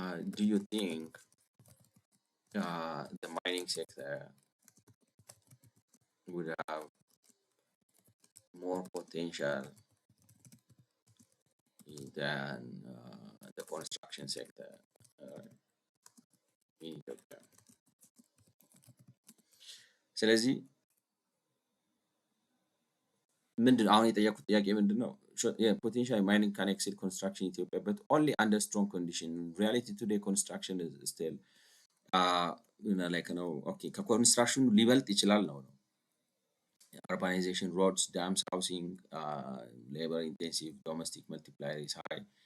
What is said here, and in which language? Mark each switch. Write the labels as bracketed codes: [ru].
[en] Do you think the mining sector would have more potential than the construction sector in Ethiopia. [am] ስለዚህ ምንድን አሁን የጠየኩት ጥያቄ ምንድን ነው? [en] potential mining can exceed construction in Ethiopia, but only under strong condition. In reality today construction is still like okay [am] ከኮንስትራክሽኑ ሊበልጥ ይችላል ነው። [en] Urbanization, roads, dams, housing, labor intensive, domestic multiplier is high.